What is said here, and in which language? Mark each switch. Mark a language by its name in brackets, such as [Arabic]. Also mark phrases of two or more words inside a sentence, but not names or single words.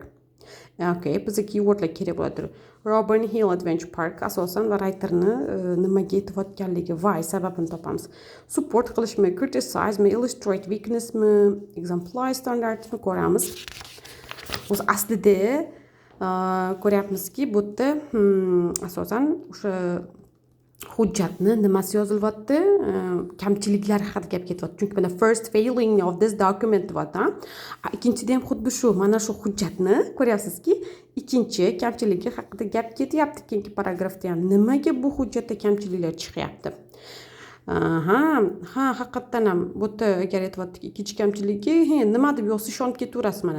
[Uzbek] Okay, bizga keywordlar kerak bo'ladi. Robin Hill Adventure Park asosan va writerni nimaga aytayotganligi, why sababini topamiz. Support qilishmi, criticize mi, [English] illustrate weaknessmi, exemplary standardmi [Uzbek] ko'ramiz. O'z aslida ko'ryapmizki, bu yerda asosan o'sha hujjatni nimasi yozilyapti, kamchiliklari haqida gap ketyapti. Chunki mana [English] first failing of this document [Uzbek] deyapti. Ikkinchida ham xuddi shu, mana shu hujjatni ko'ryapsizki, ikkinchi kamchiligi haqida gap ketyapti keyingi paragrafda ham. Nimaga bu hujjatda kamchiliklar chiqyapti? Haqiqatdan ham bu yerda agar aytyapti ikkinchi kamchiligi, nima deb yozsa ishonib ketaverasiz mana.